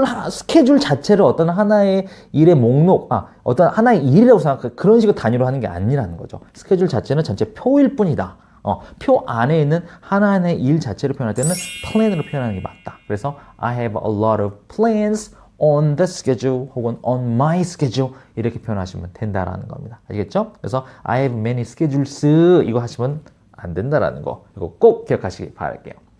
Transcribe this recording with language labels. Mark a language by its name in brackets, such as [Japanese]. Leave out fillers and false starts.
[Korean] 스케줄 자체를 어떤 하나의 일의 목록, 어떤 하나의 일이라고 생각해 그런 식으로 단위로 하는 게 아니라는 거죠. 스케줄 자체는 전체 표일 뿐이다. 표 안에 있는 하나하나의 일 자체를 표현할 때는 플랜으로 표현하는 게 맞다. [English] 그래서 I have a lot of plans on the schedule 혹은 on my schedule [Korean] 이렇게 표현하시면 된다라는 겁니다. 아시겠죠? 그래서 [English] I have many schedules [Korean] 이거 하시면 안 된다라는 거 이거 꼭 기억하시기 바랄게요.